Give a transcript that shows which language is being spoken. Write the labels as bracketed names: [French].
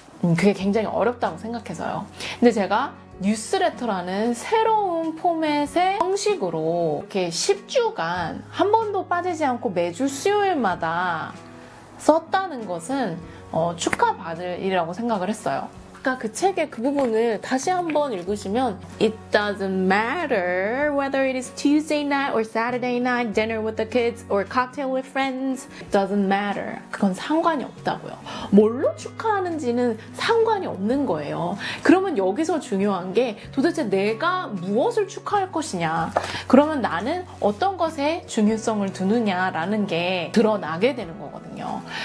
[Korean] 그게 굉장히 어렵다고 생각해서요. 근데 제가 뉴스레터라는 새로운 포맷의 형식으로 이렇게 10주간 한 번도 빠지지 않고 매주 수요일마다 썼다는 것은 축하받을 일이라고 생각을 했어요. 아까 그 책의 그 부분을 다시 한번 읽으시면 [English] It doesn't matter whether it is Tuesday night or Saturday night, dinner with the kids or cocktail with friends. It doesn't matter. [Korean] 그건 상관이 없다고요. 뭘로 축하하는지는 상관이 없는 거예요. 그러면 여기서 중요한 게 도대체 내가 무엇을 축하할 것이냐. 그러면 나는 어떤 것에 중요성을 두느냐라는 게 드러나게 되는 거거든요.